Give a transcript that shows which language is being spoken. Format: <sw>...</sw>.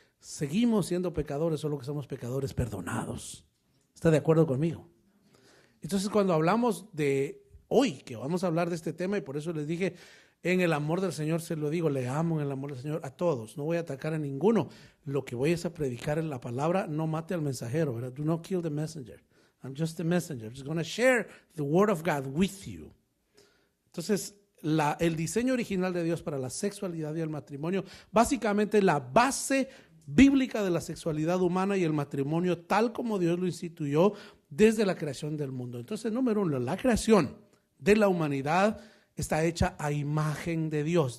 <es>Seguimos siendo pecadores, solo que somos pecadores perdonados. ¿Está de acuerdo conmigo? Entonces, cuando hablamos de hoy, que vamos a hablar de este tema, y por eso les dije, en el amor del Señor se lo digo, le amo en el amor del Señor a todos, no voy a atacar a ninguno. Lo que voy es a predicar en la palabra, no mate al mensajero, ¿verdad?</es> <en>Do not kill the messenger. I'm just the messenger. I'm just going to share the word of God with you.</en> <es>Entonces, el diseño original de Dios para la sexualidad y el matrimonio, básicamente la base bíblica de la sexualidad humana y el matrimonio tal como Dios lo instituyó desde la creación del mundo. Entonces, número 1, la creación de la humanidad está hecha a imagen de Dios.</es>